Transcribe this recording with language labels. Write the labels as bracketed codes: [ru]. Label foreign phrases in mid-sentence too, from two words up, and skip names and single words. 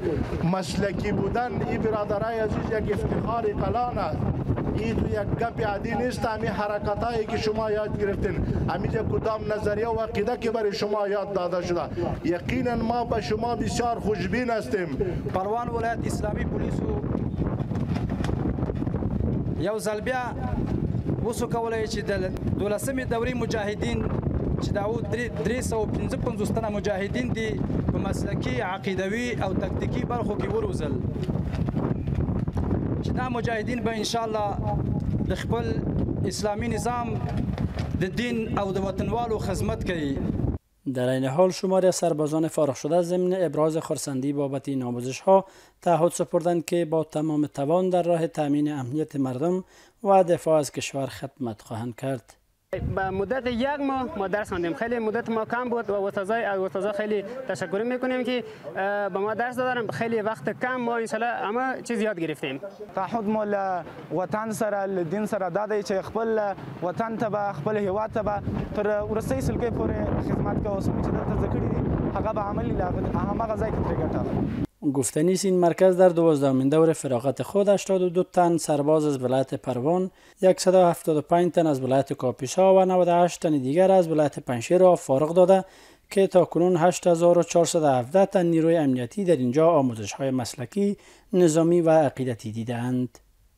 [fa] مسلکی بودن ای برادرای عزیز یک افتخار کلان است. این تو یک گپ عادی نیست. همین حرکتایی که شما یاد گرفتین، همین کدام نظریه و عقیده که برای شما یاد داده شده، یقینا ما به شما بسیار خوشبین هستیم. [ps] پروان ولایت اسلامی پولیسو یو ځل بیا وسو کولای چې د 12مې دورې مجاهدین چې دا 355 تنه مجاهدین دي په مسلکي عقیدوي او تکتیکي برخو کې وروزل چې دا مجاهدین به [ar] ان شاء الله [ps] د خپل اسلامي نظام د دین او د وطنوالو خدمت کوي. [fa] در این حال شماری از سربازان فارغ شده ضمن ابراز خرسندی بابت این آموزش ها تعهد سپردند که با تمام توان در راه تامین امنیت مردم و دفاع از کشور خدمت خواهند کرد. با مدت یک ماه ما درس خواندیم. خیلی مدت ما کم بود و استادا خیلی تشکر میکنیم که به ما درس دادن. خیلی وقت کم ما [ar] ان شاء الله [fa] همه چیز یاد گرفتیم. [ps] تعهد مول وطن سره دین سره دادی چې خپل وطن ته خپل هیواد ته تر ورسې سلګي پورې خدمت کوو چې دلته ذکر دي هغه به عملی هغه ځای کې ترګټه. [fa] گفتنی است این مرکز در 12مین دور فراغت خود 82 تن سرباز از ولایت پروان، 175 تن از ولایت کاپیسا و 98 تن دیگر از ولایت پنجشیر را فارغ داده که تاکنون 8417 تن نیروی امنیتی در اینجا آموزش های مسلکی، نظامی و عقیدتی دیدند.